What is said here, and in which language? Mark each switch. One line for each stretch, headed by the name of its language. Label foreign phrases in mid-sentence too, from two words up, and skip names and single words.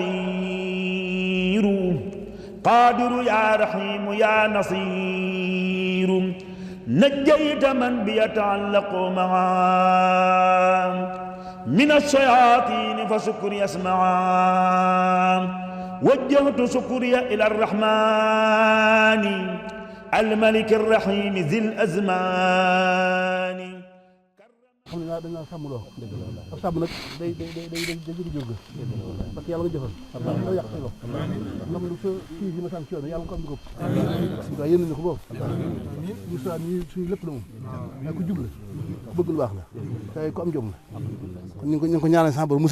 Arabic: بصير قادر يا رحيم يا نصير نجيت من بيتعلق معا من الشياطين فشكري اسمعا وجهت شكري إلى الرحمن الملك الرحيم ذي الأزمان
Wolof: xam ne dañ naan sàmm loo ab sàmm nag day jóg
French: parce que
Wolof: yàlla nga jëfal doo yàq say lox nam lu sa fii si ma sàmm ci yoon yàlla ko am ko waaye yéen na ko boobu ñu sa ñu suñu lépp la moom waaye ku jub la ku bëgg lu baax la te ku am jom la kon ñu ngi ko ñaanal sa borom mosoo